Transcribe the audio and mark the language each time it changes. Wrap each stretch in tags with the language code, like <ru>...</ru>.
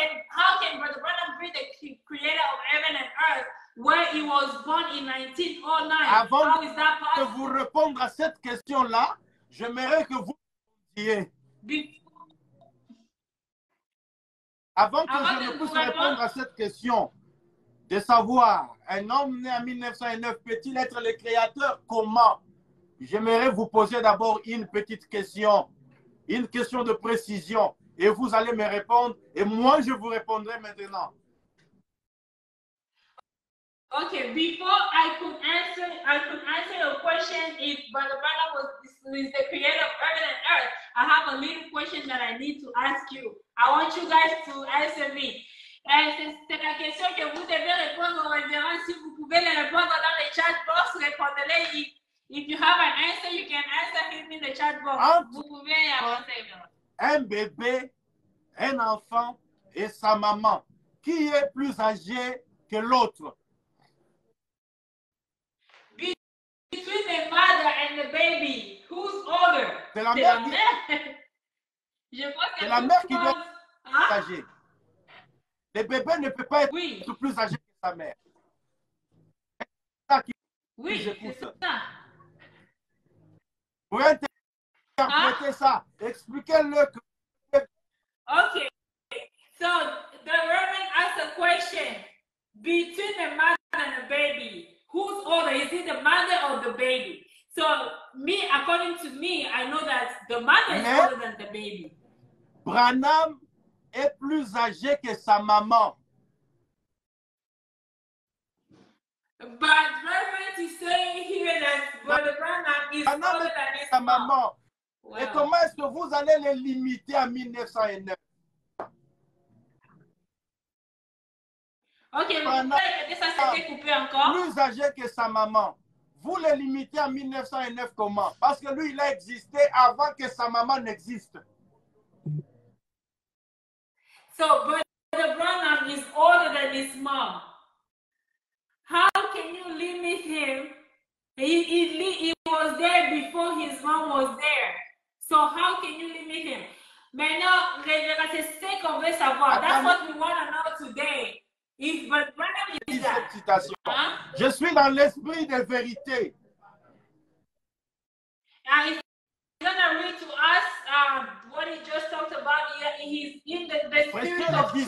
<en>How can Brother Branham be the creator of heaven and earth where he was born in 1909?</en> <fr>Avant</fr> <en>How is that</en> <fr>de</fr> <en>possible?</en> <fr>vous répondre à cette question-là, j'aimerais que vous répondiez. Avant que je ne puisse répondre à cette question, de savoir, un homme né en 1909, peut-il être le créateur? Comment? J'aimerais vous poser d'abord une petite question, une question de précision, et vous allez me répondre, et moi je vous répondrai maintenant.</fr> <en>Okay, before I could answer your question if Brother Branham is the creator of heaven and earth. I have a little question that I need to ask you. I want you guys to answer me.</en> <fr>C'est la question que vous devez répondre aux révérends. Si vous pouvez les répondre dans le chat box, répondez-les.</fr> <en>If you have an answer, you can answer him in the chat box.</en> <fr>Vous pouvez avancer. Un bébé, un enfant et sa maman. Qui est plus âgé que l'autre?</fr> <en>Between the mother and the baby, who's older?</en> <fr>C'est la mère qui... Je pense que c'est la mère qui doit être plus âgée. Le bébé ne peut pas être plus âgé que sa mère. Oui, c'est ça. Pour interpréter ça, expliquez-le.</fr> <en>Okay, so the Reverend asked a question. Between the mother and the baby, who's older? Is it the mother or the baby? So me, according to me, I know that the mother is older than the baby.</en> <fr>Branham est plus âgé que sa maman.</fr> <en>But Reverend is saying here that Brother Branham is older than his mom. Wow.</en> <fr>Et comment est-ce que vous allez les limiter à 1909? Ok, vous répéter ça, c'était coupé encore. Plus âgé que sa maman. Vous les limitez à 1909 comment? Parce que lui, il a existé avant que sa maman n'existe.</fr> <en>So, Brother Branham is older than his mom. How can you limit him? He was there before his mom was there. So how can you limit him?</en> <fr>Maintenant, c'est ce qu'on veut savoir.</fr> <en>That's what we want to know today. If Brother Branham is that.</en> <fr>Cette citation. Je suis dans l'esprit de vérité.</fr> <en>He's going to read to us what he just talked about here. He's in the spirit of truth.</en>